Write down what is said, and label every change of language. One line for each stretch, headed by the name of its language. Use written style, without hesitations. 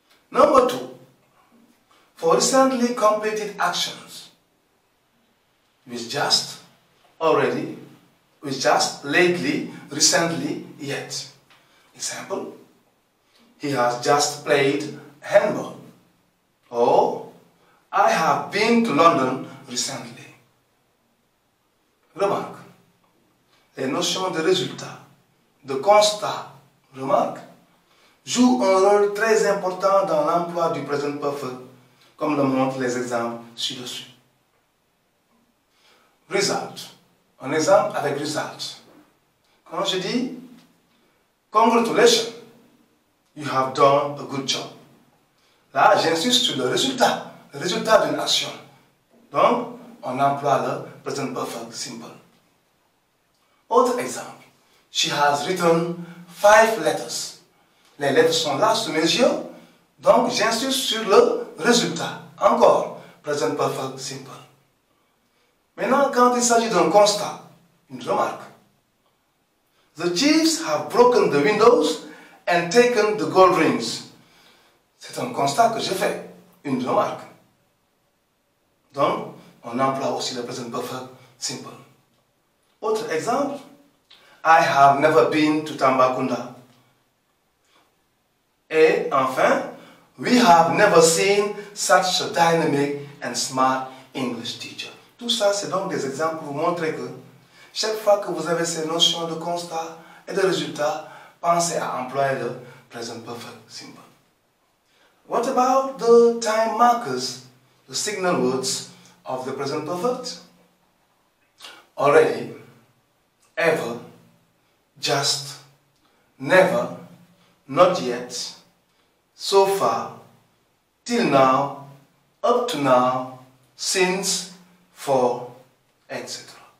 English: Number 2, for recently completed actions, with just, already, with just, lately, recently, yet. Example, he has just played handball. Or, I have been to London recently.
French: Remarque, les notions de résultat, de constat, remarque, jouent un rôle très important dans l'emploi du present perfect, comme le montrent les exemples ci-dessus. Result. Un exemple avec result. Quand je dis
English: congratulations, you have done a good job.
French: Là, j'insiste sur le résultat d'une action. Donc, on emploie le present perfect simple. Autre exemple.
English: She has written 5 letters.
French: Les lettres sont là sous mes yeux, donc j'insiste sur le résultat. Encore, present perfect simple. Maintenant, quand il s'agit d'un constat, une remarque.
English: The thieves have broken the windows and taken the gold rings.
French: C'est un constat que j'ai fait, une remarque. Donc, on emploie aussi le present perfect simple. Autre exemple,
English: I have never been to Tambacounda.
French: Et enfin,
English: we have never seen such a dynamic and smart English teacher.
French: Tout ça, c'est donc des exemples pour vous montrer que chaque fois que vous avez ces notions de constat et de résultat, pensez à employer le present perfect simple.
English: What about the time markers, the signal words of the present perfect? Already, ever, just, never, not yet, so far, till now, up to now, since, for, etc.